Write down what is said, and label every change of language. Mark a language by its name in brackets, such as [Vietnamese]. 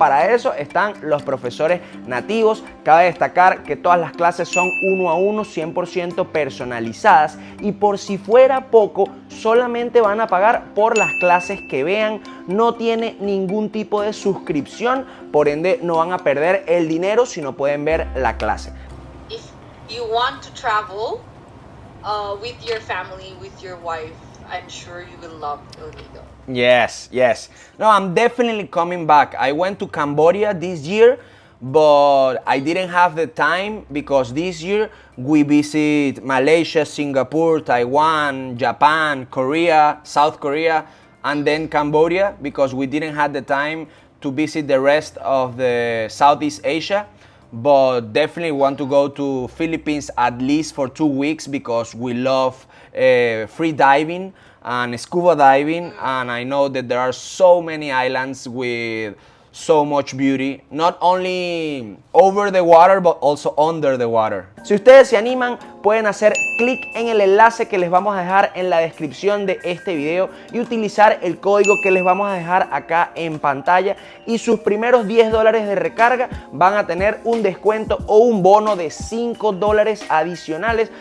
[Spanish] Para eso están los profesores nativos. Cabe destacar que todas las clases son 1 a 1, 100% personalizadas, y por si fuera poco, solamente van a pagar por las clases que vean. No tiene ningún tipo de suscripción, por ende no van a perder el dinero si no pueden ver la clase. [English] If you want to travel with your family, with your wife, I'm sure you will love El Nido. Yes, yes. No, I'm definitely coming back. I went to Cambodia this year, but I didn't have the time because this year we visit Malaysia, Singapore, Taiwan, Japan, Korea, South Korea, and then Cambodia because we didn't have the time to visit the rest of the Southeast Asia. But definitely want to go to Philippines at least for 2 weeks because we love free diving and scuba diving, and I know that there are so many islands with so much beauty, not only over the water but also under the water. [Spanish] Si ustedes se animan, pueden hacer clic en el enlace que les vamos a dejar en la descripción de este video y utilizar el código que les vamos a dejar acá en pantalla, y sus primeros $10 de recarga van a tener un descuento o un bono de $5 adicionales.